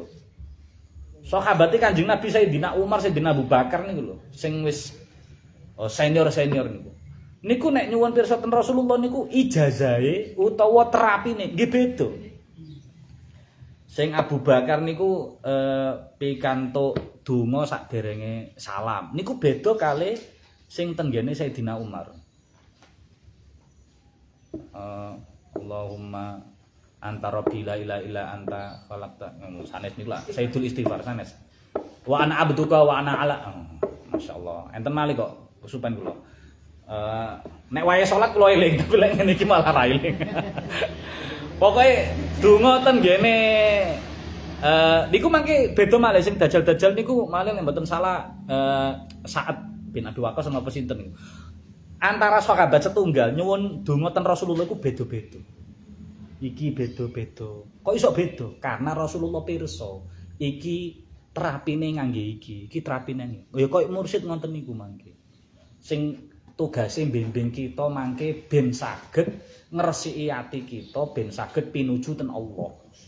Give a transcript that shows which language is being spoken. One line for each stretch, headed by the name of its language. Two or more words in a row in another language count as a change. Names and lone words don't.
Javanese: Sahabate Kanjeng Nabi Sayyidina Umar, Sayyidina Abu Bakar niku lho, sing wis senior-senior niku. Niku nek nyuwun pirsa ten Rasulullah niku ijazahe utawa terapine nggih beda. Sing Abu Bakar niku pikantuk donga sakderenge salam. Niku beda kalih sing tenggene Sayyidina Umar.
Arabic: اللهم أنت ربي لا إله إلا أنت خلقت.
Javanese: Sanes niku lah Sayyidul Istighfar sanes.
Arabic: وأنا عبدك وأنا على. ما شاء الله.
Javanese: Enten malih kok kesupen kula. Nek wayahe salat kula eling, tapi lek ngene iki malah ra eling. Pokoke donga tenggene niku mangke beda malih sing dajal-dajal niku malih nek mboten salah saat bin Abi Waqqas sama pesinten niku. Antara sahabat setunggal nyuwun donga ten Rasulullah iku beda-beda. Iki beda-beda. Kok iso beda? Karena Rasulullah pirsa iki terapine ngangge iki terapine. Ya koyo mursyid ngoten niku mangke. Sing tugase mbimbing kita mangke ben saged ngresiki ati kita, ben saged pinuju ten Allah.